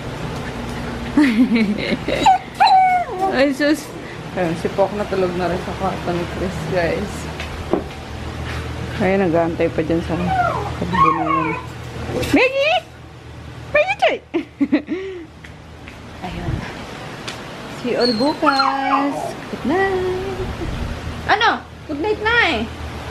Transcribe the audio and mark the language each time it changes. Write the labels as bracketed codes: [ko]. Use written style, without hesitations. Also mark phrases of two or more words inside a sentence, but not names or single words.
[tl] Ay, sus. Ayun, si Pok na tulog na rin sa kwarto ni Chris, guys. Ay, nag-aantay pa dyan sa kabilang. Maggie! Maggie, Chay! Ayun. [en] See you all bukas. Good night. Ano? Good night [tl] na eh.